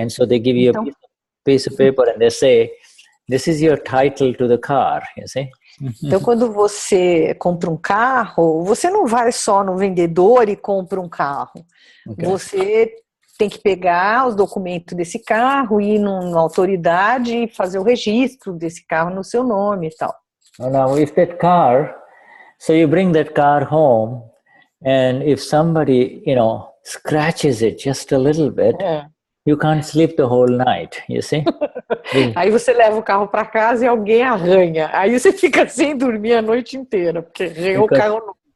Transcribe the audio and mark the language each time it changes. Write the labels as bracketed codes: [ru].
[en] And so they give you a piece of paper and they say, this is your title to the car, you see. [pt] Então, quando você compra um carro, você não vai só no vendedor e compra um carro. Okay. Você tem que pegar os documentos desse carro, ir numa autoridade e fazer o registro desse carro no seu nome e tal. [en] Now, if that car, so you bring that car home, and if somebody, you know, scratches it just a little bit, you can't sleep the whole night, you see? [pt] Aí você leva o carro para casa e alguém arranha. Aí você fica sem dormir a noite inteira, porque arranhou o carro novo.